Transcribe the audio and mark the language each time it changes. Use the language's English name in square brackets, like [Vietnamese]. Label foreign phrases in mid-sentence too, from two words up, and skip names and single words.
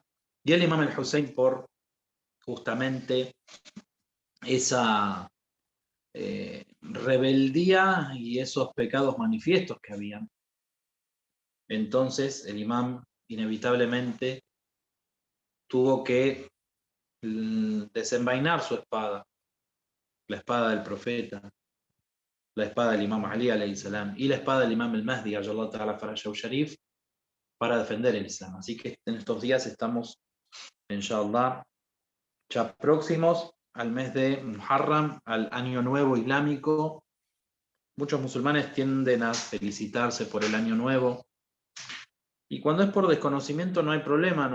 [Spanish] Y el Imam al-Hussein, por justamente esa rebeldía y esos pecados manifiestos que habían, entonces el imam inevitablemente tuvo que desenvainar su espada, la espada del profeta, la espada del imam Ali [Arabic] عليه السلام [Spanish] y la espada del imam al-Mahdi [Arabic] عجل الله تعالى فرجه الشريف, [Spanish] para defender el Islam. Así que en estos días estamos, inshallah, ya próximos al mes de Muharram, al año nuevo islámico. Muchos musulmanes tienden a felicitarse por el año nuevo, y cuando es por desconocimiento no hay problema.